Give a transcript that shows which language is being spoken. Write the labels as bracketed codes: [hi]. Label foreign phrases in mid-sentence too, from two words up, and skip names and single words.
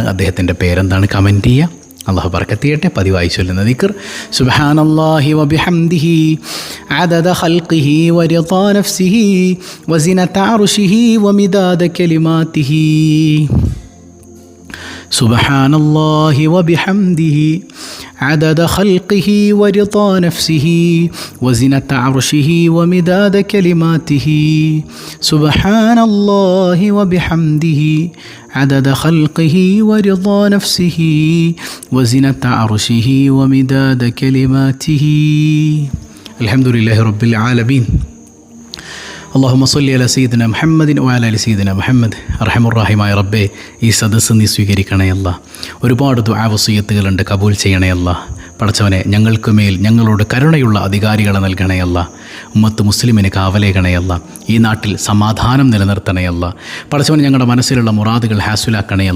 [ml] അദ്ദേഹത്തിൻ്റെ പേരെന്താണ്? കമൻറ്റ് ചെയ്യുക. അള്ളാഹു ബർക്കത്ത് ചെയ്യട്ടെ. പതിവായി ചൊല്ലുന്ന ദിക്ർ [ar] سبحان الله وبحمده عدد خلقه ورضا نفسه وزنة عرشه ومداد كلماته. سبحان الله وبحمده عدد خلقه ورضا نفسه وزنة عرشه ومداد كلماته. سبحان الله وبحمده عدد خلقه ورضا نفسه وزنة عرشه ومداد كلماته. الحمد لله رب العالمين. اللهم صل على سيدنا محمد وعلى آل سيدنا محمد. [ml] അർഹമുർറഹീമായ റബ്ബേ, ഈ സദസ്സ് നീ സ്വീകരിക്കണേ അല്ലാ. ഒരുപാട് ദുആ വസിയത്തുകളുണ്ട്, കബൂൽ ചെയ്യണേ അല്ലാ. പടച്ചവനെ, ഞങ്ങൾക്ക് മേൽ ഞങ്ങളോട് കരുണയുള്ള അധികാരികളെ നൽകണയല്ല. ഉമ്മത്ത് മുസ്ലിമിന് കാവലേകണയല്ല. ഈ നാട്ടിൽ സമാധാനം നിലനിർത്തണയല്ല. പടച്ചവനെ, ഞങ്ങളുടെ മനസ്സിലുള്ള മുറാദുകൾ ഹാസുലാക്കണയല്ല.